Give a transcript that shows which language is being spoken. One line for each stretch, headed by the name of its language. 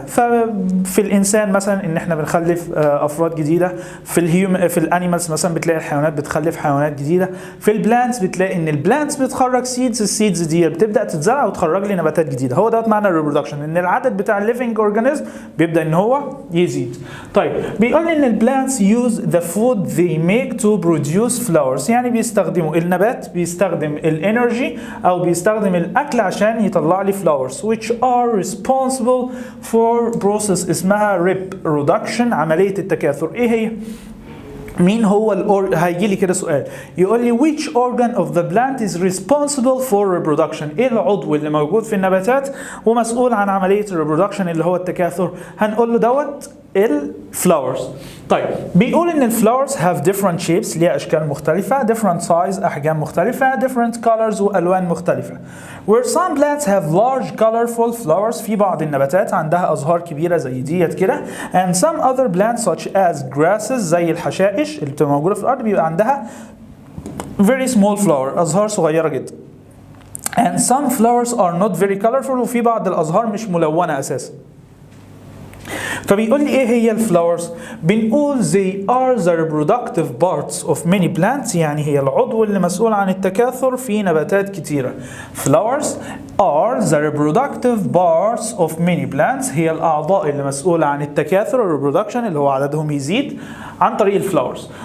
Arabic: ففي الإنسان مثلا إن إحنا بنخلف أفراد جديدة. في الأنيمالز مثلا بتلاقي الحيوانات بتخلف حيوانات جديدة. في البلانتس بتلاقي إن البلانتس بتخرج سيدز. السيدز دي بتبدأ تتزرع وتخرج لي نباتات جديدة. هو ده معنى reproduction، إن العدد بتاع الليفينج أورجانيزم بيبدأ إن هو يزيد. طيب بيقول لي إن البلانتس
English: use the food they make to produce flowers.
Arabic: يعني بيستخدموا النبات بيستخدم الانرجي او بيستخدم الاكل عشان يطلع لي flowers
English: which are responsible for process
Arabic: اسمها reproduction عملية التكاثر. ايه هي؟ مين هو هيجي لي كده سؤال يقول لي
English: which organ of the plant is responsible for reproduction.
Arabic: ايه العضو اللي موجود في النباتات ومسؤول عن عملية الريبرودكشن اللي هو التكاثر؟ هنقول له دوت الفلاورز. طيب بيقول ان الفلاورز
English: have different shapes
Arabic: ليها اشكال مختلفة
English: different size
Arabic: احجام مختلفة
English: different colors
Arabic: والوان مختلفة.
English: where some plants have large colorful flowers
Arabic: في بعض النباتات عندها ازهار كبيرة زي ديت كده
English: and some other plants such as grasses
Arabic: زي الحشائش اللي بتبقى موجودة في الارض بيبقى عندها
English: very small flower
Arabic: ازهار صغيرة جدا.
English: and some flowers are not very colorful
Arabic: وفي بعض الازهار مش ملونة اساسا. فبيقول لي ايه هي الفلاورز؟ بنقول
English: they are the reproductive parts of many plants
Arabic: يعني هي العضو اللي مسؤول عن التكاثر في نباتات كتيرة.
English: flowers are the reproductive parts of many plants
Arabic: هي الأعضاء اللي مسؤولة عن التكاثر reproduction اللي هو عددهم يزيد عن طريق الفلاورز.